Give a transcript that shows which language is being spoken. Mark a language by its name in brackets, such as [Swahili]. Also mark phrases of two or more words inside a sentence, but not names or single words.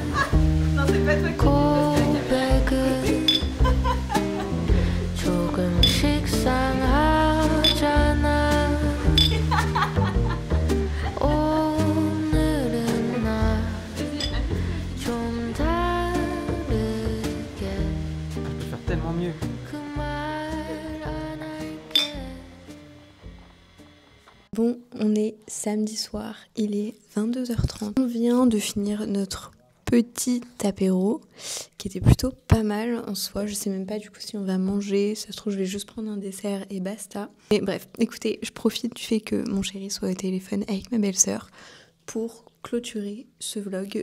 [Korean] 고백은 조금씩 상하잖아 오늘은 나 좀 다르게 [French] Je peux faire tellement mieux. [Korean] 그 말 안 할게 [French] Bon, on est samedi soir, il est 22h30. On vient de finir notre petit apéro qui était plutôt pas mal en soi. Je sais même pas du coup si on va manger, ça se trouve je vais juste prendre un dessert et basta. Mais bref, écoutez, je profite du fait que mon chéri soit au téléphone avec ma belle-sœur pour clôturer ce vlog.